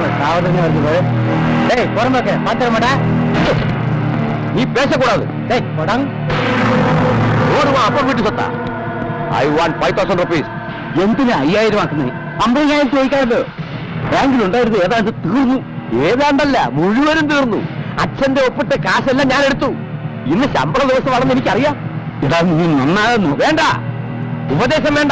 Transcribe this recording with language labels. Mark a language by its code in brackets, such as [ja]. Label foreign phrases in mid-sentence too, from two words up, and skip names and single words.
[ta] பாவத்தங்க வருது. டேய் புறம்போக்க பாத்திரமாடா. நீ பேசக்கூடாது. டேய் போடாங்க. ஓடுவா அப்ப வீட்டு சொத்தா. [en] I want 5,000 rupees. [ml] എന്തിനാ 5000 ആക്കുന്നത്? 50,000 ചോദിക്കാമല്ലോ. ബാങ്കിലുണ്ടായിരുന്നു ഏതാണ്ട് തീർന്നു. ഏതാണ്ടല്ല മുഴുവനും തീർന്നു. അച്ഛന്റെ ഒപ്പിട്ട് കാശെല്ലാം ഞാൻ എടുത്തു. ഇന്ന് ശമ്പള ദിവസമാണെന്ന് എനിക്കറിയാം. ഇതാ നീ നന്നാകുന്നു. വേണ്ട, ഉപദേശം വേണ്ട.